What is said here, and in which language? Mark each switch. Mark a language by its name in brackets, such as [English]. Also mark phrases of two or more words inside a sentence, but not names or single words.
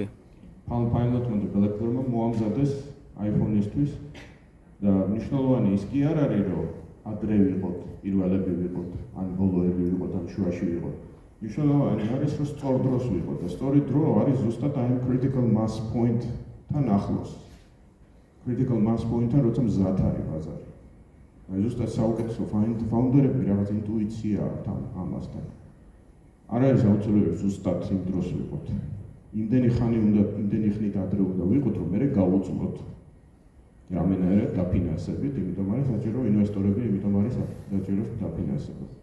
[Georgian] Palm Pilot-მა და BlackBerry-მა მოამზადეს iPhone-ისთვის და მნიშვნელოვანი ის კი არ არის, რომ ადრე ვიყოთ, პირველები ვიყოთ, ან ბოლოები ვიყოთ, ან შუაში ვიყოთ. მნიშვნელოვანი არის, რომ სწორ დროს ვიყოთ და სწორი დრო არის ზუსტად აი ამ [English] critical mass point- [Georgian] თან ახლოს. [English] critical mass point- [Georgian] თან როცა მზად არის ბაზარი. აი ზუსტად საუკეთესო ფაუნდერები რაღაც ინტუიცია თან ამასთან. არ არის აუცილებელი ზუსტად იმ დროს ვიყოთ. იმდენი ხნით ადრე უნდა ვიყოთ, რომ მერე გავუძლოთ. რამენერად დაფინანსებით, იმიტომ არის საჭირო ინვესტორები, იმიტომ არის საჭირო დაფინანსება.